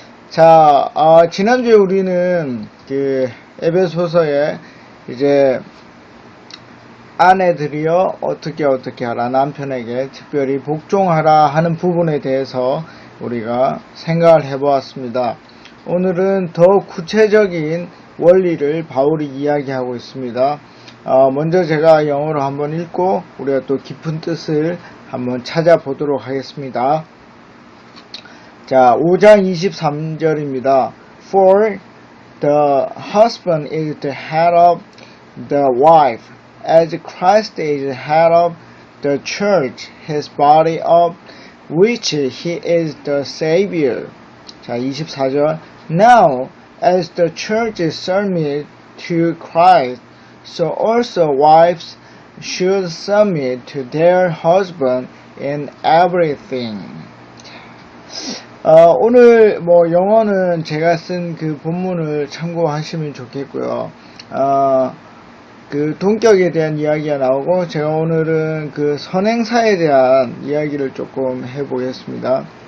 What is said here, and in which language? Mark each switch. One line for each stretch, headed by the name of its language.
Korean: 자, 지난주에 우리는 그 에베소서에 이제 아내들이여 어떻게 하라, 남편에게 특별히 복종하라 하는 부분에 대해서 우리가 생각을 해보았습니다. 오늘은 더 구체적인 원리를 바울이 이야기하고 있습니다. 먼저 제가 영어로 한번 읽고 우리가 또 깊은 뜻을 한번 찾아보도록 하겠습니다. 자, 5장 23절입니다.
English: For the husband is the head of the wife, as Christ is the head of the church, his body, of which he is the Savior.
Korean: 자, 24절.
English: Now, as the church is submit to Christ, so also wives should submit to their husband in everything.
Korean: 오늘 영어는 제가 쓴 그 본문을 참고하시면 좋겠고요. 그 동격에 대한 이야기가 나오고, 제가 오늘은 그 선행사에 대한 이야기를 조금 해보겠습니다.